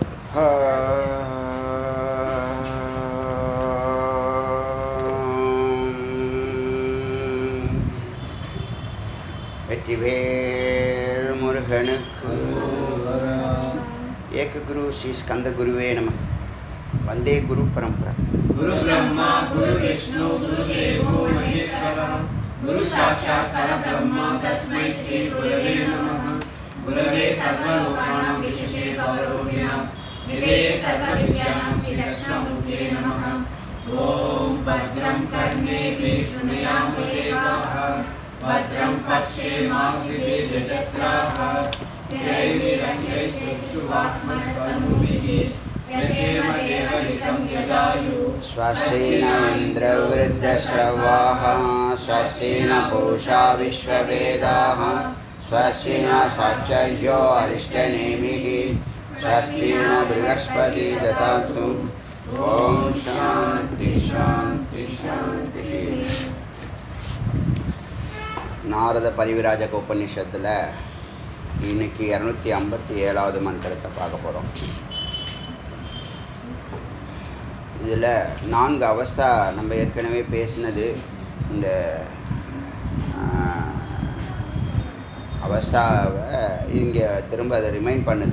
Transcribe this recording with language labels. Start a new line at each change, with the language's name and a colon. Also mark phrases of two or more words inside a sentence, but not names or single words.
Tamil: வெற்றிவேல் முருகனுக்கு
Sanskrit: एक गुरु श्री स्कन्द गुरवे नमः. वन्दे गुरु परम्परा. गुरु ब्रह्मा गुरु विष्णु गुरु देवो महेश्वरः गुरु साक्षात् परब्रह्म तस्मै श्री गुरवे नमः. गुरवे सर्वलोकानां भिषजे भवरोगिणाम् निधये सर्वविद्यानां श्री दक्षिणामूर्तये नमः. ॐ भद्रं कर्णेभिः शृणुयाम देवाः भद्रं पश्येमाक्षिभिर्यजत्राः स्थिरैर्निरञ्जनैश्चक्षुवाक्मनस्तनूभिः यशेमदेवहितं यदायुः स्वस्तेन इन्द्रवृद्धश्रवाः स्वस्तेन पूषा विश्ववेदाः स्वस्तेन साक्षर्यो अरिष्टनेमिः स्वस्तेन बृहस्पति ददातु. ओम शांति शांति शांति.
Tamil: நாரத பரிவிராஜக உபநிஷத்தில் இன்னைக்கு 257வது மந்திரத்தை பார்க்க போகிறோம். இதில் 4 அவஸ்தா நம்ம ஏற்கனவே பேசினது. இந்த அவஸ்தாவை இங்கே திரும்ப அதை ரிமைண்ட் பண்ணுது.